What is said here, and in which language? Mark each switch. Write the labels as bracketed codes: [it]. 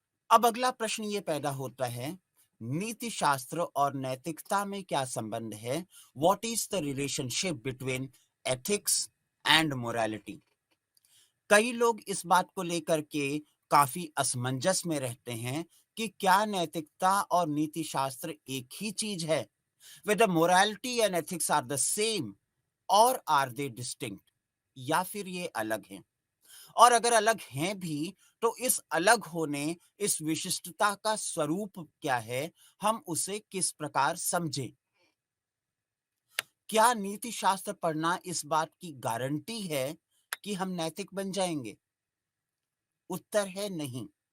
[hi] अब अगला प्रश्न ये पैदा होता है, नीति शास्त्र और नैतिकता में क्या संबंध है? [en] What is the relationship between ethics and morality? [hi] कई लोग इस बात को लेकर के काफी असमंजस में रहते हैं कि क्या नैतिकता और नीति शास्त्र एक ही चीज है? [en] Whether morality and ethics are the same or are they distinct? [hi] या फिर ये अलग हैं? और अगर अलग हैं भी, तो इस अलग होने, इस विशिष्टता का स्वरूप क्या है? हम उसे किस प्रकार समझें? क्या नीति शास्त्र पढ़ना इस बात की गारंटी है कि हम नैतिक बन जाएँगे? उत्तर है नहीं।